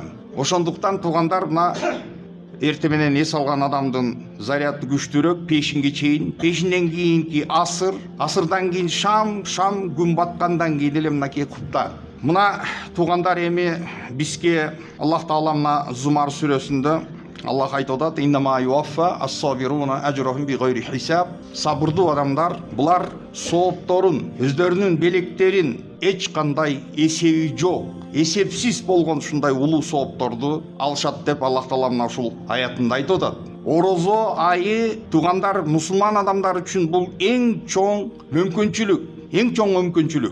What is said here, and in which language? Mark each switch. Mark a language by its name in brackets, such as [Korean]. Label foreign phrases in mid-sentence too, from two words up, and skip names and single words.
[Kyrgyz] Ошондуктан туугандар мына эрте менен эс алган адамдын заряды күчтүүрөөк, пешинге чейин, пешинден кийинки асыр, асырдан кийин шам, күн баткандан кийин эле мынакей купта. Мына туугандар эми бизге Аллах Таала мына Зумар сүрөсүндө Аллах айтып атат: [Arabic] "إنما يوفى الصابرون أجرهم بغير حساب". [Kyrgyz] Сабырдуу адамдар булар соопторун, өздөрүнүн белектерин эч кандай эсеби жок, эсепсиз болгон ушундай улуу соопторду алышат деп Аллах Таала мына ушул аятында айтып атат. Орозо айы туугандар мусулман адамдар үчүн бул эң чоң мүмкүнчүлүк.